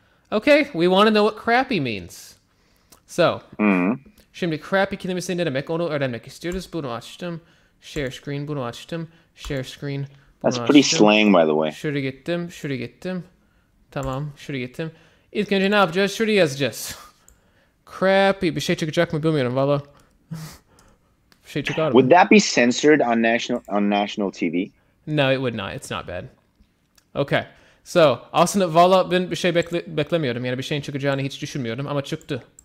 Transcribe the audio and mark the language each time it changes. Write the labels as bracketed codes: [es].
[en] Okay, we want to know what crappy means. [tr] So, şimdi crappy kelimesi ne demek? Onu öğrenmek istiyoruz. Bunu açtım. Share screen, bunu açtım. Share screen, bunu [en] That's pretty [tr] açtım. [en] slang, by the way. [tr] Şuraya gittim. Tamam, şuraya gittim. İlk önce ne yapacağız? Şuraya yazacağız. Crappy. Bir şey çıkacak mı bilmiyorum valla. Bir şey çıkar mı? [en] Would that be censored on national TV? No, it would not. It's not bad. Okay. [tr] So, aslında valla ben bir şey beklemiyordum. Yani bir şeyin çıkacağını hiç düşünmüyordum ama çıktı.